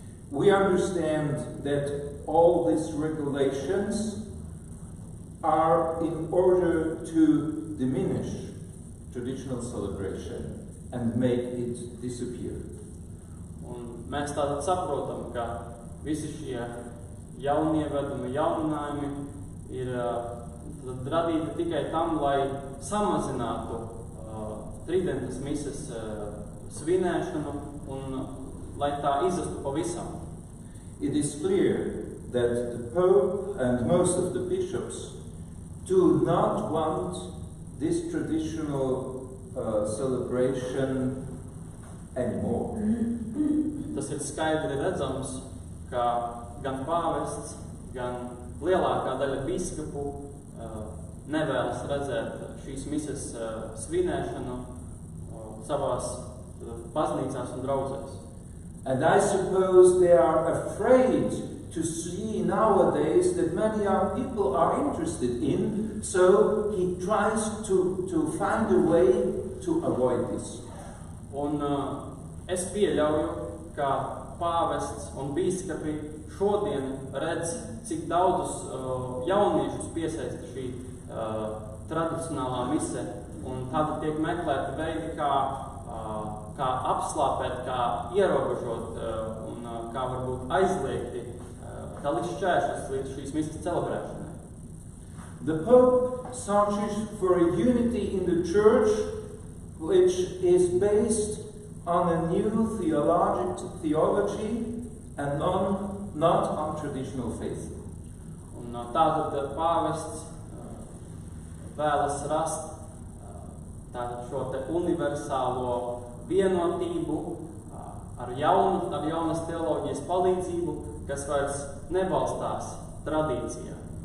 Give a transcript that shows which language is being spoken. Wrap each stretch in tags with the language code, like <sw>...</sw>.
<en>We understand that all these regulations are in order to diminish traditional celebration and make it disappear.</en> <lv>Un mēs tātad saprotam, ka visi šie jaunievedumi, jauninājumi ir radīti tikai tam, lai samazinātu tridentas mises svinēšanu un lai tā izastu pavisam.</lv> <en>It is clear that the Pope and most of the bishops do not want this traditional celebration anymore.</en> <lv>Tas ir skaidri redzams, ka gan pāvests, gan lielākā daļa bīskapu nevēlas redzēt šīs mises svinēšanu savās baznīcās un draudzēs.</lv> <en>And I suppose they are afraid to see nowadays that many young people are interested in, so he tries to find a way to avoid this.</en> <lv>Un es pieļauju, ka pāvests un bīskapi šodien redz, cik daudzus jauniešus piesaista šī tradicionālā mise, un tad tiek meklēti veidi, kā apslāpēt, kā ierobežot un kā varbūt aizliegti, kā līdz šķēršas līdz šīs mises celebrēšanai.</lv> <en>The Pope searches for a unity in the Church which is based on a new theology and not on traditional faith.</en> <lv>Un tātad pāvests vēlas rast tātad šo te universālo vienotību ar jaunas teoloģijas palīdzību, kas vairs nebalstās tradīcijā.</lv>